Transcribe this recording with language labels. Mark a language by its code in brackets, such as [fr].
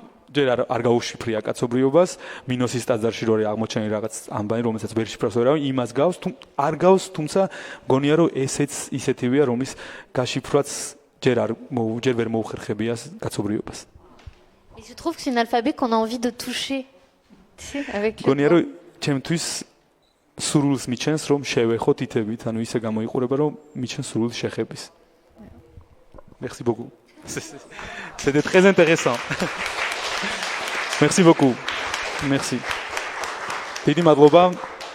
[ka] ჯერ არ გაუშიფრია კაცობრიობას, მინოსის ტაძარში რო აღმოჩენილი რაღაც ამბანი, რომელსაც ვერ შიფრავს ვერავინ, იმას გავს, არ გავს, თუმცა გონია რომ ესეც ისეთივეა, რომლის გაშიფრვაც ჯერ ვერ მოუხერხებია კაცობრიობას. [fr] Et je trouve que c'est un alphabet qu'on a envie de toucher. Tu sais, avec le [ka] გონია რომ ჩემთვის სურვილს მიჩენს რომ შევეხო თითებით, ანუ ისე გამოიყურება რომ მიჩენს სურვილს შეხების. [fr] Merci beaucoup. C'était très intéressant. Merci beaucoup. Merci. [ka] დიდი მადლობა.